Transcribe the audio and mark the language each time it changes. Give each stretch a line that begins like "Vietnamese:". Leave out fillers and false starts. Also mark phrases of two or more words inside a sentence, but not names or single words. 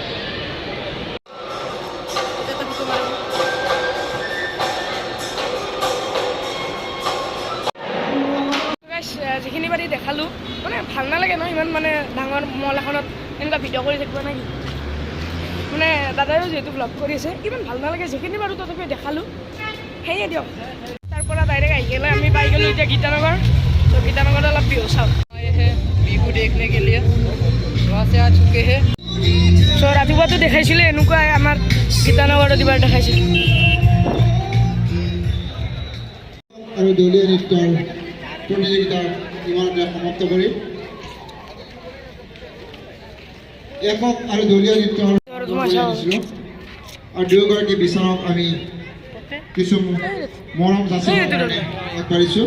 Assamese: যিখিনি বাৰী দেখালোঁ মানে ভাল নালাগে ন ইমান মানে ডাঙৰ মল এখনত এনেকুৱা ভিডিঅ' কৰি থাকিব নাই মানে দাদাইও যিহেতু ভ্লগ কৰি আছে ইমান ভাল নালাগে যিখিনি বাৰু তথাপিও দেখালোঁ সেয়ে দিয়ক তাৰ পৰা ডাইৰেক্ট আহি গ'লে আমি পাই গ'লোঁ এতিয়া গীতানগৰ ত' গীতানগৰত অলপ বিহু চাওঁ
Hindi: बिहू देखने के लिए वहाँ से आ चुके हैं
Assamese: চ' ৰাতিপুৱাটো দেখাইছিলে এনেকুৱাই আমাৰ গীতানগৰত এবাৰ দেখাইছিল আৰু দলীয় নৃত্যৰ প্ৰতিযোগিতা ইমানতে সমাপ্ত কৰি একক আৰু দলীয় নৃত্যৰ কৰি আনিছিলোঁ আৰু দুয়োগৰাকী বিচাৰক আমি কিছু মৰম যাচিবৰ কাৰণে আগবাঢ়িছোঁ